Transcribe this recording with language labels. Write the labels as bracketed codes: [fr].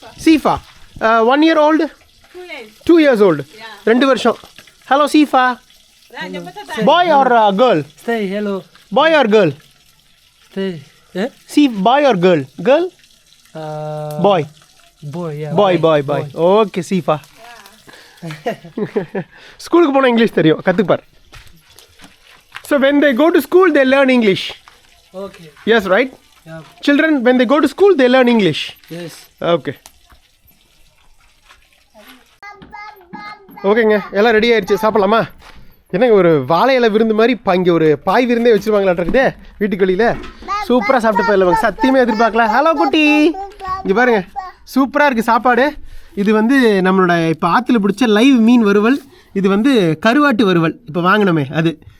[en] சீஃபா. 1 year old? 2 years old. [ta] 2 வருஷம். [en] Hello Sifa. Boy or girl? Stay, hello. Boy or girl? Stay. Eh? See, boy or girl? Girl? Boy. Boy, yeah. Boy. Okay, Sifa. [ta] ஸ்கூலுக்கு போனால் English தெரியும், கற்றுப்பார். [en] So when they go to school, they learn English. Okay. Yes, right? Yeah. Children, when they go to school, they learn English. Yes. Okay. [ta] ஓகேங்க, எல்லாம் ready ஆயிடுச்சு, சாப்பிட்லாமா? என்னங்க ஒரு வாழை இலை விருந்து மாதிரி இங்கே ஒரு பாய் விருந்தே வச்சுருவாங்களாட்டிருக்குதே வீட்டுக்கு வெளியில். சூப்பராக சாப்பிட்டு போயிடலாங்க, சத்தியமே எதிர்பார்க்கல. ஹலோ குட்டி, இங்கே பாருங்க, சூப்பராக இருக்குது சாப்பாடு. இது வந்து நம்மளோட இப்போ ஆற்றுல பிடிச்ச லைவ் மீன் வறுவல். இது வந்து கருவாட்டு வறுவல் இப்போ வாங்கினோமே அது.